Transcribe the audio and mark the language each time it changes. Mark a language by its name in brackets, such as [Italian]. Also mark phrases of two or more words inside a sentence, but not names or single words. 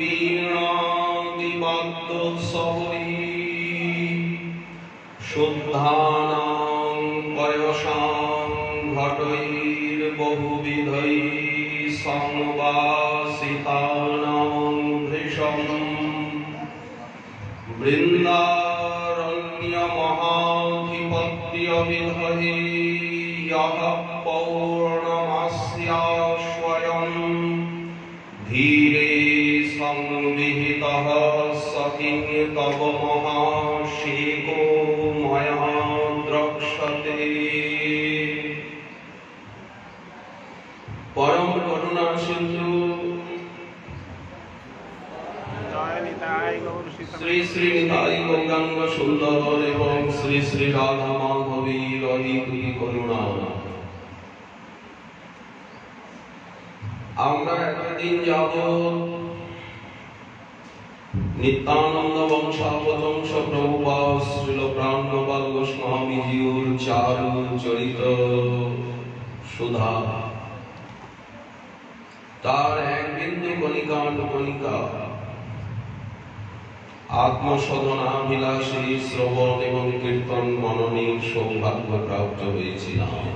[Sanskrit] বীণাদিবাদ্যোৎসবৈ শুদ্ধানাং পয়সাং ঘটৈর্বহুবিধৈ সংবাসিতানাং ভৃশং বৃন্দারণ্যমহাধিপত্যবিধৈ यः पौर्णमास्याश्वयं धीरे संविहितः सखि तव महाशेको मया द्रक्ष्यते। [Bangla] পরম করুণা সিন্ধু শ্রী শ্রী নিতাই গৌরাঙ্গ সুন্দর এবং শ্রী শ্রী রাধা মাধবীর হি করুণা আমরা এতদিন যাবৎ নিত্যানন্দ বংশাবতংশ প্রভুপাদ শ্রীল প্রাণগোপাল গোস্বামীজির চারু চরিত সুধা তার এক বিন্দু কণিকা আত্মসাধনাভিলাষী শ্রবণ এবং কীর্তন মননের সৌভাগ্য প্রাপ্ত হয়েছিলাম।